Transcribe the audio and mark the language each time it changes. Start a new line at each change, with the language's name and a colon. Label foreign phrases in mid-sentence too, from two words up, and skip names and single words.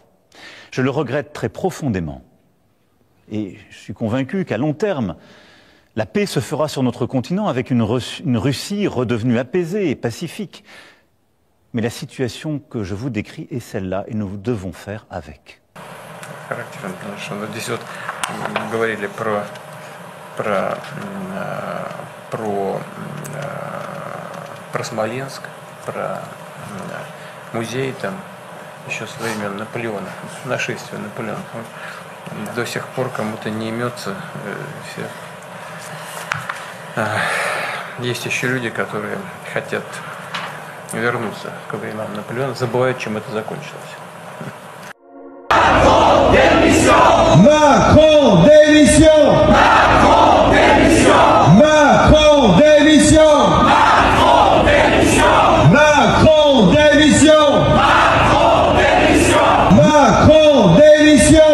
French: Je le regrette très profondément. Et je suis convaincu qu'à long terme, la paix se fera sur notre continent avec une Russie redevenue apaisée et pacifique. Mais la situation que je vous décris est celle-là et nous devons faire avec.
Russian: Здесь вот говорили про Смоленск, про музей там еще с времен Наполеона, нашествия Наполеона. До сих пор кому-то не имется все. Есть еще люди, которые хотят вернуться к временам Наполеона, забывают, чем это закончилось.
French: Macron démission! Macron démission! Macron démission! Macron démission! Macron démission! Macron démission! Macron démission!